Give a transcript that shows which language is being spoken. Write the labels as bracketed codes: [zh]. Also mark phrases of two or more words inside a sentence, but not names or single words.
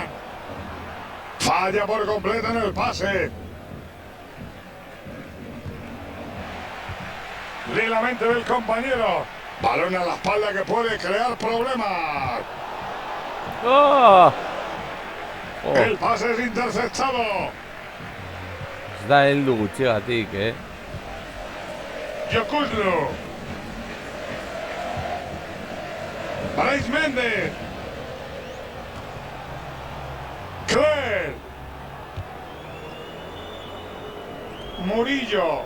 [es] Falla por completo en el pase. Lee la mente del compañero. Balón a la espalda que puede crear problemas. ¡Oh! El pase es interceptado. [eu] Ez da heldu gutxigatik, Jokuzlu. Brais Méndez. Cler. [es] Murillo.